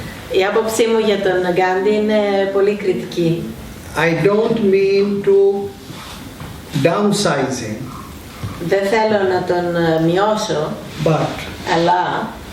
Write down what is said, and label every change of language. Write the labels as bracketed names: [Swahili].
[Greek] Η άποψή μου για τον Γκάντι είναι πολύ κριτική. [English] I don't mean to downsize him. [Greek] Δεν θέλω να τον μειώσω, αλλά